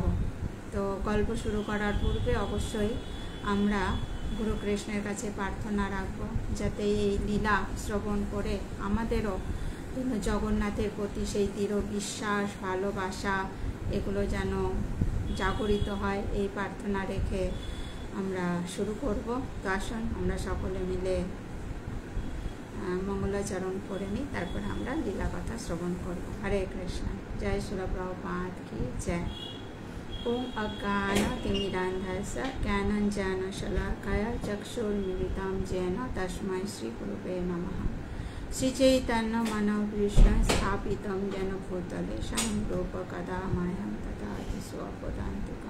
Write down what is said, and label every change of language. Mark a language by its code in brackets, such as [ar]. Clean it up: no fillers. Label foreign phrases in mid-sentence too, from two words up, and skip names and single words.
[bn] তো গল্প শুরু করার পূর্বে অবশ্যই আমরা গুরু কৃষ্ণের কাছে প্রার্থনা রাখবো যাতে এই লীলা শ্রবণ করে আমাদেরও জগন্নাথের প্রতি সেই দৃঢ় বিশ্বাস, ভালোবাসা এগুলো যেন জাগরিত হয়, এই প্রার্থনা রেখে আমরা শুরু করব। তো আসুন আমরা সকলে মিলে মঙ্গলাচরণ করে নিই, তারপরে আমরা লীলা কথা শ্রবণ করব। হরে কৃষ্ণ। জয় শিল প্রভুপাদ কি জয়। [sa] ओम अज्ञानतिमिरान्धस्य ज्ञानाञ्जनशलाकया चक्षुर्मिलितं येन तस्मै श्रीगुरुवे नमः। श्रीचैतन्यमनोभीष्टं स्थापितं येन भूतले स्वयं रूपकदा मह्यं ददाति स्वपदान्तिकं।